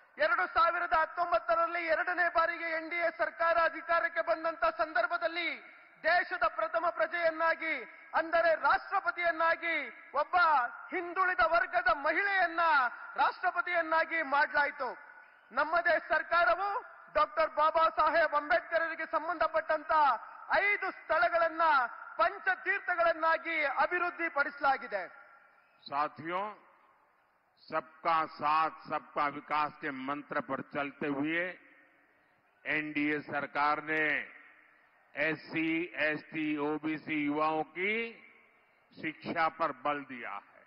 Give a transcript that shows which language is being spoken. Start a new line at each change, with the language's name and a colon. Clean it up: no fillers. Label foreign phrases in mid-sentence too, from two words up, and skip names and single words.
Kannada: 2019ರಲ್ಲಿ 2ನೇ ಬಾರಿಗೆ ಎನ್ಡಿಎ ಸರ್ಕಾರ ಅಧಿಕಾರಕ್ಕೆ ಬಂದಂತ ಸಂದರ್ಭದಲ್ಲಿ ದೇಶದ ಪ್ರಥಮ ಪ್ರಜೆಯನ್ನಾಗಿ ಅಂದರೆ ರಾಷ್ಟ್ರಪತಿಯನ್ನಾಗಿ ಒಬ್ಬ ಹಿಂದುಳಿದ ವರ್ಗದ ಮಹಿಳೆಯನ್ನ ರಾಷ್ಟ್ರಪತಿಯನ್ನಾಗಿ ಮಾಡಲಾಯಿತು. ನಮ್ಮದೇ ಸರ್ಕಾರವು ಡಾಕ್ಟರ್ ಬಾಬಾ ಸಾಹೇಬ್ ಅಂಬೇಡ್ಕರ್ಗೆ ಸಂಬಂಧಪಟ್ಟಂತ 5 ಸ್ಥಳಗಳನ್ನ पंचतीर्थಗಳನ್ನಾಗಿ ಅಭಿವೃದ್ಧಿ ಪಡಿಸಲಾಗಿದೆ.
Hindi: साथियों, सबका साथ सबका विकास के मंत्र पर चलते हुए एनडीए सरकार ने एससी, एसटी, ओबीसी युवाओं की शिक्षा पर बल दिया है.